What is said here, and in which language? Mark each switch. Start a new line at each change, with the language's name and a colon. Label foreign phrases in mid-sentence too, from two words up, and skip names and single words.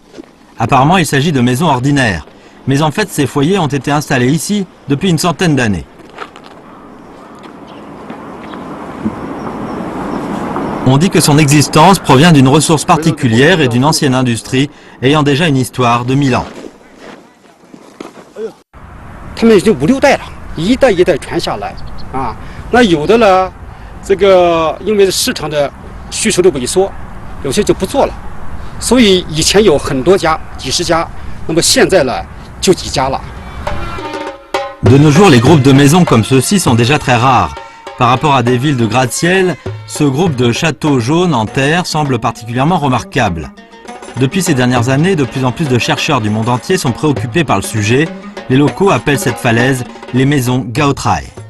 French: Apparemment, il s'agit de maisons ordinaires, mais en fait, ces foyers ont été installés ici depuis une centaine d'années. On dit que son existence provient d'une ressource particulière et d'une ancienne industrie ayant déjà une histoire de 1000 ans.
Chinese: 他们已经5、6代了，一代一代传下来啊。那有的呢，这个因为市场的需求的萎缩，有些就不做了。所以以前有很多家，几十家，那么现在呢就几家了。
French: De nos jours, les groupes de maisons comme ceux-ci sont déjà très rares. Par rapport à des villes de gratte-ciel, ce groupe de châteaux jaunes en terre semble particulièrement remarquable. Depuis ces dernières années, de plus en plus de chercheurs du monde entier sont préoccupés par le sujet. Les locaux appellent cette falaise les maisons Gaotrai.